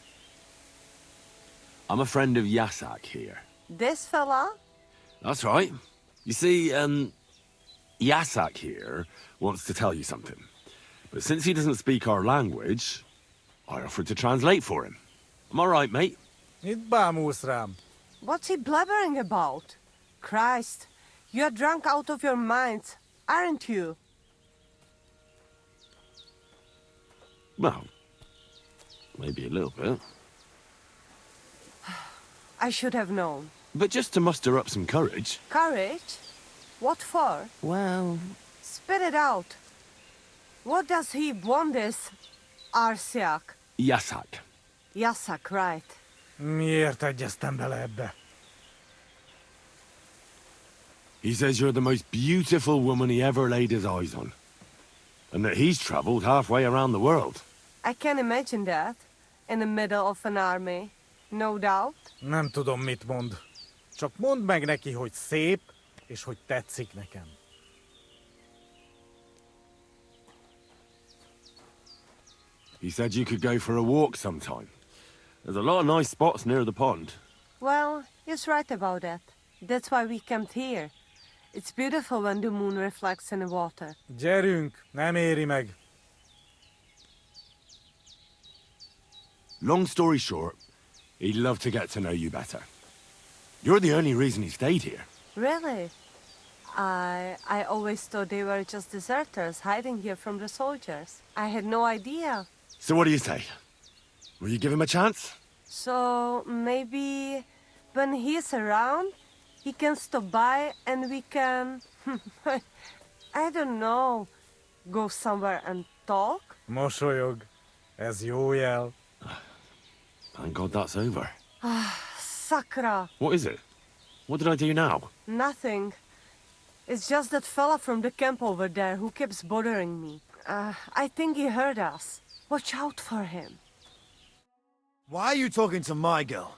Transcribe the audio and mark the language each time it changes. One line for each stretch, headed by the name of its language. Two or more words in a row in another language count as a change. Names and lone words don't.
English: I'm a friend of Yasak here. This fella? That's right. You see, Yasak here wants to tell you something. But since he doesn't speak our language, I offered to translate for him. Am I right, mate?
Hungarian: Mit bámulsz rám?
English: What's he blabbering about? Christ, you're drunk out of your minds, aren't you? Well, maybe a little bit. I should have known. But just to muster up some courage. Courage? What for? Well... Spit it out. What does he want this Arsiak? Yasak. Yasak, right.
Hungarian: Miért egyeztem bele ebbe?
English: He says you're the most beautiful woman he ever laid his eyes on. And that he's traveled halfway around the world. I can imagine that. In the middle of an army. No doubt.
Hungarian: Nem tudom, mit mond. Csak mondd meg neki, hogy szép, és hogy tetszik nekem.
English: He said you could go for a walk sometime. There's a lot of nice spots near the pond. Well, he's right about that. That's why we camped here. It's beautiful when the moon reflects in the water.
Hungarian: Gyerünk, nem éri meg.
English: Long story short, he'd love to get to know you better. You're the only reason he stayed here. Really? I always thought they were just deserters hiding here from the soldiers. I had no idea. So what do you say? Will you give him a chance? So maybe when he's around, he can stop by and we can... I don't know. Go somewhere and talk?
Hungarian: Mosolyog. Ez jó jel.
English: Thank God that's over. Sakra. What is it? What did I do now? Nothing. It's just that fella from the camp over there who keeps bothering me. I think he heard us. Watch out for him. Why are you talking to my girl?